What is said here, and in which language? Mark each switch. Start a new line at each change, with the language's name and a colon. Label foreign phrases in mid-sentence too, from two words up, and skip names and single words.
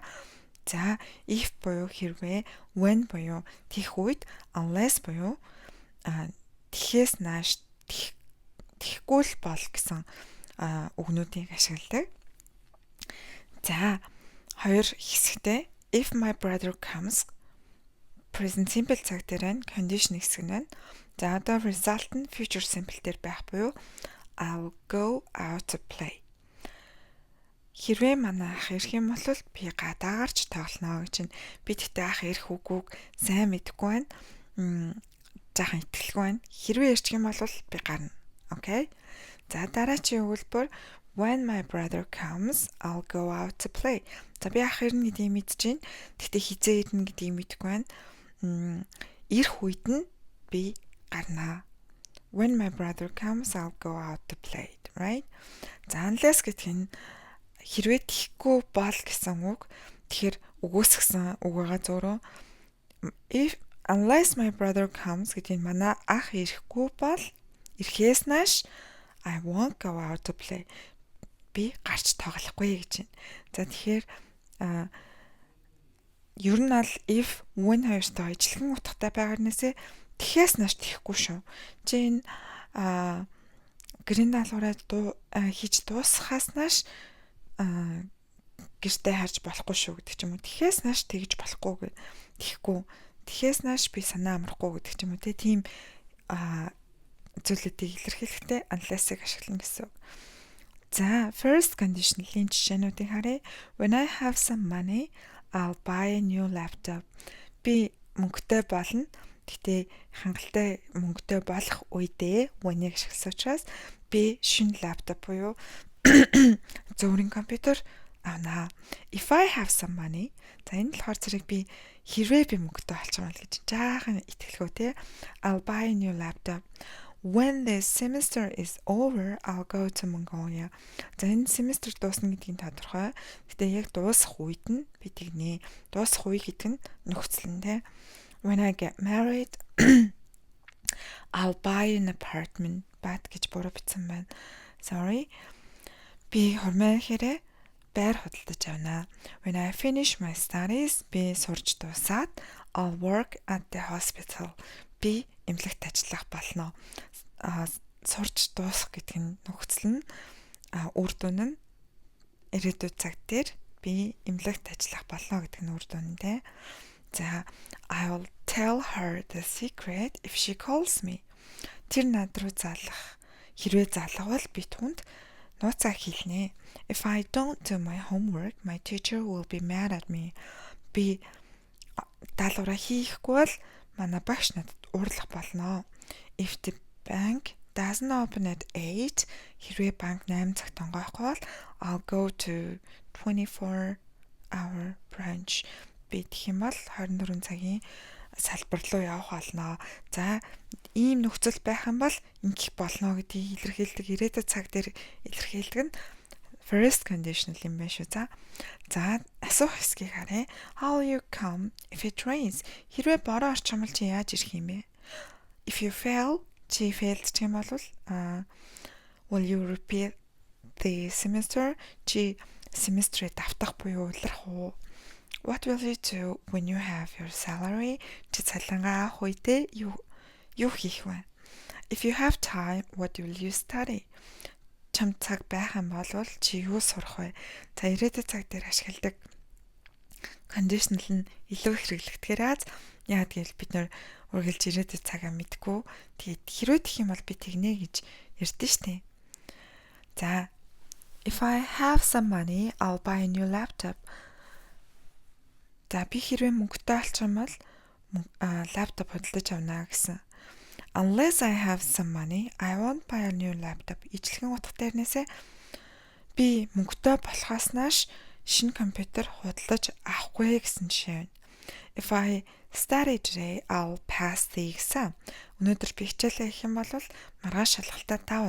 Mongolian: За if буюу хэрвээ, when буюу тэгэх үед, unless буюу тэхээс нааш тэхгүй л бол гэсэн үгнүүдийг ашигладаг. За хоёр хэсэгтэй
English: if my brother comes present simple
Mongolian: цаг дээр байна, condition хэсэг нь байна. За одоо result нь
English: future simple
Mongolian: дээр байх буюу
English: I'll go out to play.
Mongolian: Хэрвээ манай ах ирэх юм бол би гадаагарч тоглоно гэж байна. Би тэгтээ ах ирэх үгүйг сайн мэдэхгүй байна. Жаахан итгэлгүй байна. Хэрвээ ирчих юм бол би гарна.
English: Окей.
Mongolian: За дараачийн өгүүлбэр
English: when my brother comes, I'll go out to play.
Mongolian: За би ах ирнэ гэдгийг мэдэж байна. Тэгтээ хизээ ирнэ гэдгийг мэдэхгүй байна. Ирэх үед нь би гарнаа.
English: When my brother comes, I'll go out to play, right?
Mongolian: За unless гэдэг нь хэрвээ тийхгүй бол гэсэн үг. Тэгэхээр үгүйсгсэн үг байгаа зөөрөө.
English: If unless my brother comes
Mongolian: гэдэг нь манай ах ирэхгүй бол ирэхээс нааш
English: I won't go out to play.
Mongolian: Би гарч тоглохгүй гэж байна. За тэгэхээр ер нь аль
English: if when
Mongolian: хоёртой ижилхэн утгатай байгаарнээсээ тэхээс нааш тэхгүй шүү. Чи энэ гэрийн даалгавраа хийж дуусгахаас нааш гэртээ харж болохгүй шүү гэдэг ч юм уу. Тэхээс нааш тэгж болохгүй гэхгүй. Тэхээс нааш би санаа амрахгүй гэдэг ч юм уу. Тийм зүйлүүдийг илэрхийлэхдээ unless-ыг ашиглана гэсэн. За
English: first conditional-
Mongolian: ийн жишээнүүдийг харъя.
English: When I have some money, I'll buy a new laptop.
Mongolian: Би мөнгөтэй болно. Гэтэ хангалттай мөнгөтэй болох үедээ when-ийг ашигласан учраас би шинэ лаптоп буюу зөөрийн компьютер авнаа.
English: If I have some money.
Mongolian: За энэ болохоор зэрэг би хэрвээ би мөнгөтэй болчих юм бол гэж жаахан итгэлгүй те.
English: I'll buy a new laptop. When the semester is over, I'll go to Mongolia.
Mongolian: За энэ семестр дуусна гэдгийг тодорхой. Гэтэ яг дуусах үед нь би тэгнэ. Дуусах үе гэдэг нь нөхцөл нь те.
English: When I get married, I'll buy an apartment.
Mongolian: Бат гэж буруу бичсэн байна. Sorry. Би хормой хэрэг байр худалдаж авна.
English: When I finish my studies,
Mongolian: би сурч дуусаад
English: I'll work at the hospital.
Mongolian: Би эмнэлэгт ажиллах болно. Сурч дуусах гэдэг нь нөхцөл нь үр дүн нь ирээдүйд цаг дээр би эмнэлэгт ажиллах болно гэдэг нь үр дүн дээ.
English: За I'll tell her the secret if she calls me.
Mongolian: Тэр над руу залах. Хэрвээ залгавал би түүнд нууцаа хэлнэ.
English: If I don't do my homework, my teacher will be mad at me.
Mongolian: Би даалгавраа хийхгүй бол манай багш надад уурлах болно.
English: If the bank doesn't open at 8,
Mongolian: хэрвээ банк 8 цагт онгойхгүй бол
English: I'll go to 24-hour branch.
Mongolian: Би тэгэх юм бол 24 цагийн салбар руу явах болно. За ийм нөхцөл байх юм бол ингэх болно гэдгийг илэрхийлдэг ирээдүйд цаг дээр илэрхийлдэг нь
English: first conditional
Mongolian: юм байна шүү. За асуух хэсгийг харъя.
English: How will you come if it rains?
Mongolian: Хэрвээ бороо орчмол чи яаж ирэх юм бэ?
English: If you fail,
Mongolian: чи failed гэх юм бол
English: will you repeat the semester?
Mongolian: Чи семестрээ давтах буюу улирах уу?
English: What will you do when you have your salary?
Mongolian: Чи цалингаа авах үедээ юу хийх вэ?
English: If you have time, what will you study?
Mongolian: Чам цаг байх юм бол чи юу сурах вэ? За ирээдүйд цаг дээр ашигладаг conditional нь илүү хэрэглэгдэхээр аз яа гэвэл бид нөр үргэлж ирээдүйд цагаа мэдгүй. Тэгээд хэрвээ тэгэх юм бол би тэгнэ гэж ярьдэн штэ.
English: За if I have some money, I'll buy a new laptop.
Mongolian: За би хэрвээ мөнгөтэй болчих юм бол лаптоп худалдаж авна гэсэн.
English: Unless I have some money, I won't buy a new laptop.
Mongolian: Ижлэгэн утга дээрнээсээ би мөнгөтэй болохоос нааш шинэ компьютер худалдаж авахгүй гэсэн жишээ байна.
English: If I study today, I'll pass the exam.
Mongolian: Өнөөдөр би хичээлээ хийх юм бол маргааш шалгалтаа тавна.